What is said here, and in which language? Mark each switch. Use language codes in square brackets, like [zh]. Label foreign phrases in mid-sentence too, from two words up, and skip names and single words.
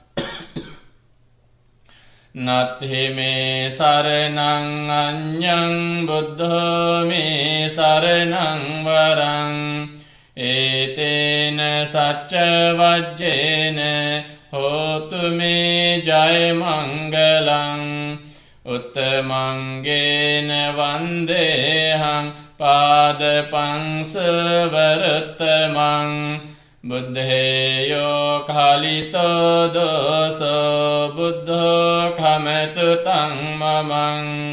[pi] නත්ථි මේ සරණං අඤ්ඤං බුද්ධෝ මේ සරණං වරං. ඒතේන සච්ච වජ්ජේන හෝතු මේ ජය මංගලං. උත්තමංගේන වන්දේහං පාදපංස වරත්තමං. බුද්ධේයෝ කාලිතෝ දෝසෝ බුද්ධෝ කමතු තං මමං.